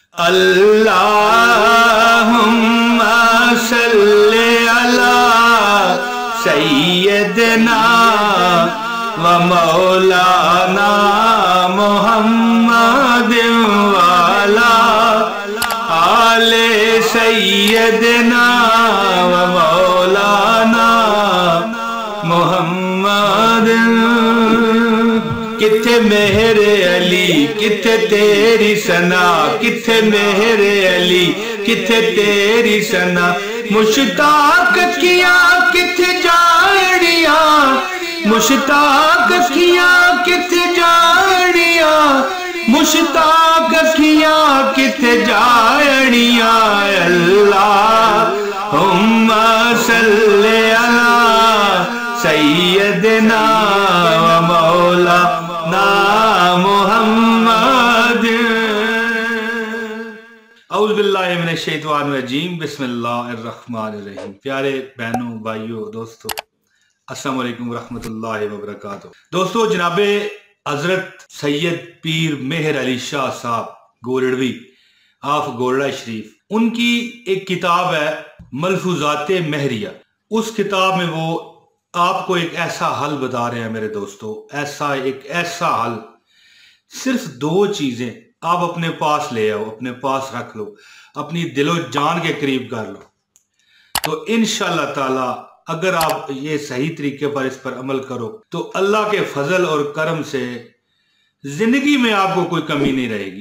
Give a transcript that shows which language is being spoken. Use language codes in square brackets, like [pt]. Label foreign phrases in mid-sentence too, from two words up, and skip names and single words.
[ar] اللهم صل على سيدنا ومولانا محمد وعلى آل سيدنا ومولانا محمد. [pa] کتھے میرے علی کتھے تیری ثنا، کتھے میرے علی کتھے تیری ثنا، مشتاق کیا کتھے جانیا، مشتاق کیا کتھے جانیا، مشتاق کیا کتھے جانیا. [ar] اللهم صل على سيدنا ومولانا محمد. أعوذ بالله من الشيطان الرجيم، بسم الله الرحمن الرحيم. [ur] پیارے بہنوں، بھائیوں، دوستوں, [ar] السلام عليكم ورحمة الله وبركاته. [ur] دوستوں، جنابِ حضرت سید پیر مہر علی شاہ صاحب گولڑوی آف گولڑہ شریف، ان کی ایک کتاب ہے ملفوظاتِ مہریہ. اس کتاب میں وہ آپ کو ایک ایسا حل بتا رہے ہیں میرے دوستوں، ایسا حل، صرف دو چیزیں آپ اپنے پاس لے آؤ، اپنے پاس رکھ لو، اپنی دل و جان کے قریب کر لو، تو [ar] إن شاء الله تعالى [ur] اگر آپ یہ صحیح طریقے پر اس پر عمل کرو تو اللہ کے فضل اور کرم سے زندگی میں آپ کو کوئی کمی نہیں رہے گی.